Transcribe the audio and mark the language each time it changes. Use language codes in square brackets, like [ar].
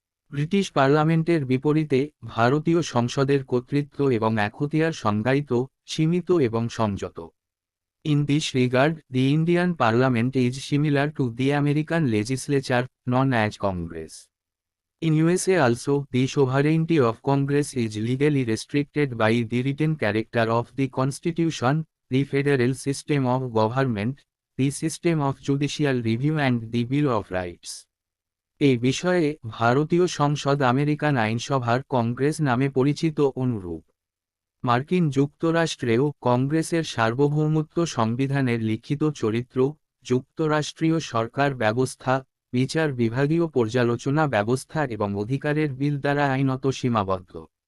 [bn] British পার্লামেন্টের বিপরীতে ভারতীয় সংসদের কর্তৃত্ব এবং এখতিয়ার সংজ্ঞায়িত, সীমিত এবং সংযত। [en] In this regard, the Indian Parliament is similar to the American legislature, known as Congress. In USA also, the sovereignty of Congress is legally restricted by the written character of the Constitution, the federal system of government, the system of judicial review and the Bill of Rights. [bn] এই বিষয়ে ভারতীয় সংসদ American আইনসভার কংগ্রেস নামে পরিচিত অনুরূপ। মার্কিন যুক্তরাষ্ট্রেও কংগ্রেসের সার্বভৌমত্ব সংবিধানের লিখিত চরিত্র, যুক্তরাষ্ট্রীয় সরকার ব্যবস্থা, বিচার বিভাগীয় পর্যালোচনা ব্যবস্থা এবং অধিকারের বিল দ্বারা আইনত সীমাবদ্ধ।